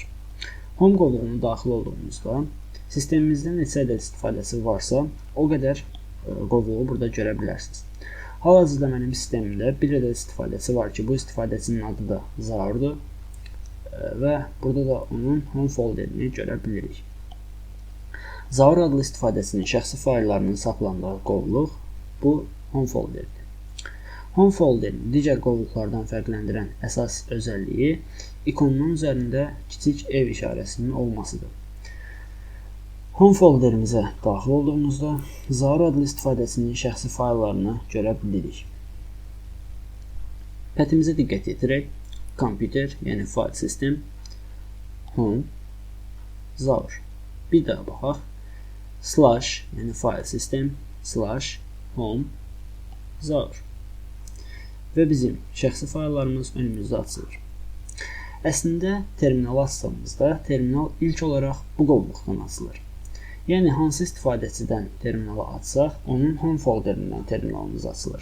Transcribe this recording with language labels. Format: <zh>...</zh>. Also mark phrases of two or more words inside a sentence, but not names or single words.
<az>Home qovluğuna daxil olduğumuzda sistemimizdə neçə ədəd istifadəçi varsa, o qədər qovluğu burada görə bilərsiniz. Hal-hazırda mənim sistemimdə bir ədəd istifadəçi var ki, bu istifadəçinin adı da Zaurdur və burada da onun</az> <en>home folderini</en> <az>görə bilirik. Zaur adlı istifadəçinin şəxsi fayllarının saxlandığı qovluq bu</az> <en>home folderdir. Home folderin</en> <az>digər qovluqlardan fərqləndirən əsas özəlliyi ikonunun üzərində kiçik ev işarəsinin olmasıdır.</az> <en>Home folderimizə</en> <az>daxil olduğumuzda Zaur adlı istifadəçinin şəxsi fayllarını görə bilirik. Pətimizə diqqət yetirək.</az> <en>Computer, yəni file system, home, Zaur.</en> <az>Bir daha baxaq.</az> <en>Slash, yəni file system, slash, home, Zaur.</en> <az>Və bizim şəxsi fayllarımız önümüzdə açılır. Əslində, terminal açdığımızda terminal ilk olaraq bu qovluqdan açılır. Yəni, hansı istifadəçidən terminalı açsaq, onun</az> <en>home folderindən</en> <az>terminalımız açılır.</az>